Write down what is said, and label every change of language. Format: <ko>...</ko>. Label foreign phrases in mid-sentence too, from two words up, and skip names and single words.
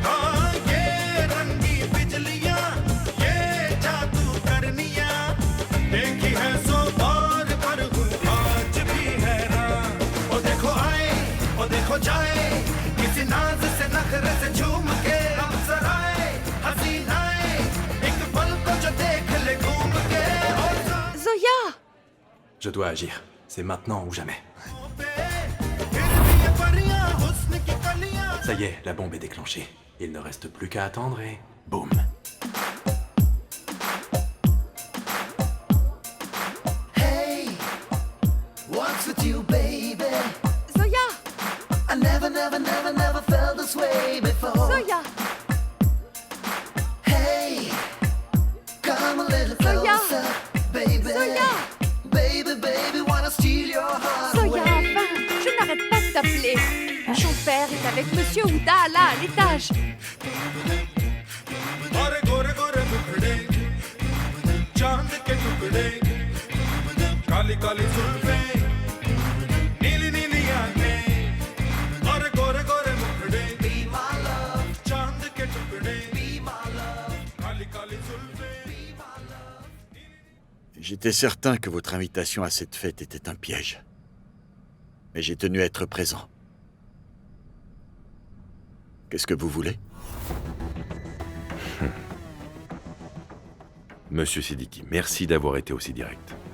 <hi>हाँ ये रंगी बिजलियाँ ये जादू करनियाँ देखी है सौ बार पर हूँ आज भी हैरान ओ देखो आए, ओ देखो जाए, किसी नाज से नखरे से झूम के अवसर आए, हसीनाए, एक पल को जो देख ले घूम के।</hi> <fr>Zoya! Je dois agir. C'est maintenant ou jamais.</fr> <hi>ये परियाँ हुस्न की कलियाँ</hi> <fr>Ça y est, la bombe est déclenchée. Il ne reste plus qu'à attendre et... boum.</fr> <en>Hey, what's with you, baby? Zoya! I never felt this way before. Zoya! Hey, come a little Zoya! closer, baby. Zoya! Baby, baby, wanna steal your heart Zoya, away.</en> <fr>enfin! Je n'arrête pas de t'appeler. Ton père est avec Monsieur Ouda, là, à l'étage.</fr> <hi>गोरे गोरे गोरे मुखड़े चांद के टुकड़े काली काली जुल्फें नीली नीली आंखें और गोरे गोरे मुखड़े</hi> <en>Be my love,</en> <hi>चांद के टुकड़े</hi> <en>be my love,</en> <hi>काली काली जुल्फें</hi> <en>be my love.</en> <fr>J'étais certain que votre invitation à cette fête était un piège. Mais j'ai tenu à être présent. Qu'est-ce que vous voulez? Monsieur Siddiqui, merci d'avoir été aussi direct.</fr>